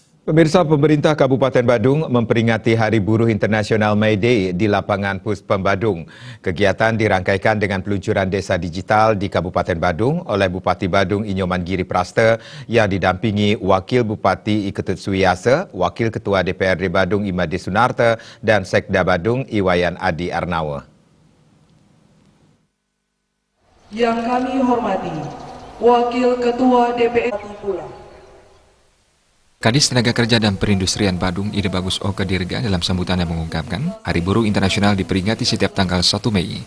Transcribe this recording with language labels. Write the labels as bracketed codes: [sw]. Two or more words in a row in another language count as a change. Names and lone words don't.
[id] Pemirsa, pemerintah Kabupaten Badung memperingati Hari Buruh Internasional May Day di lapangan Puspem Badung. Kegiatan dirangkaikan dengan peluncuran desa digital di Kabupaten Badung oleh Bupati Badung Inyoman Giri Praste yang didampingi Wakil Bupati Iketut Suwiyase, Wakil Ketua DPRD Badung Imade Sunarte, dan Sekda Badung Iwayan Adi Arnawa. Yang kami hormati, Wakil Ketua DPRD pula. Kadis Tenaga Kerja dan Perindustrian Badung, Ide Bagus Oka Dirga dalam sambutannya mengungkapkan, Hari Buruh Internasional diperingati setiap tanggal 1 Mei.